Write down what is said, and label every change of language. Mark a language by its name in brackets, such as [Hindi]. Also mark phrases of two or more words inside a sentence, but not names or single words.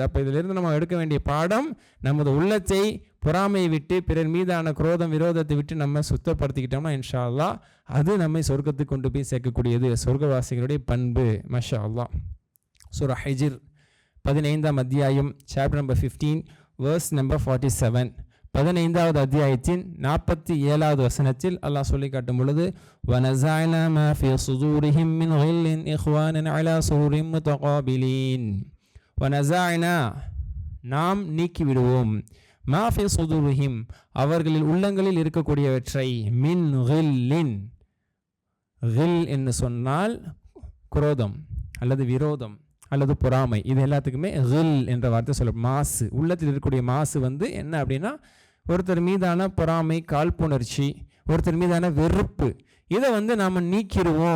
[Tamil] அப்போ இதிலிருந்து நம்ம எடுக்க வேண்டிய பாடம், நமது உள்ளத்தை பொறாமையை விட்டு, பிறர் மீதான குரோதம் விரோதத்தை விட்டு நம்ம சுத்தப்படுத்திக்கிட்டோம்னா [Arabic] إن شاء الله [Tamil] அது நம்மை சொர்க்கத்துக்கு கொண்டு போய் சேர்க்கக்கூடியது. சொர்க்கவாசிகளுடைய பண்பு. [Arabic] ما شاء الله. [Tamil] சூரா ஹிஜ்ர் 15ஆம் அத்தியாயம், [English] chapter number [Tamil] 15, [English] verse number [Tamil] 47. 15வது அத்தியாயத்தின் 47வது வசனத்தில் அல்லாஹ் சொல்லி காட்டும் பொழுது, [Arabic] وَنَزَعْنَا مَا فِي صُدُورِهِمْ مِنْ غِلٍّ إِخْوَانًا عَلَى سُرُرٍ مُتَقَابِلِينَ. [Tamil] وَنَزَعْنَا நாம் நீக்கிவிடுவோம், [Arabic] ما في صدورهم [Tamil] அவர்களில் உள்ளங்களில் இருக்கக்கூடியவற்றை, [Arabic] من غل, [Tamil] கில் என்று சொன்னால் குரோதம் அல்லது விரோதம் அல்லது பொறாமை. இது எல்லாத்துக்குமே கில் என்ற வார்த்தை சொல்ல. மாசு, உள்ளத்தில் இருக்கக்கூடிய மாசு என்ன அப்படின்னா, ஒருத்தர் மீதான பொறாமை, காழ்ப்புணர்ச்சி, ஒருத்தர் மீதான வெறுப்பு, இதை நாம் நீக்கிடுவோம்.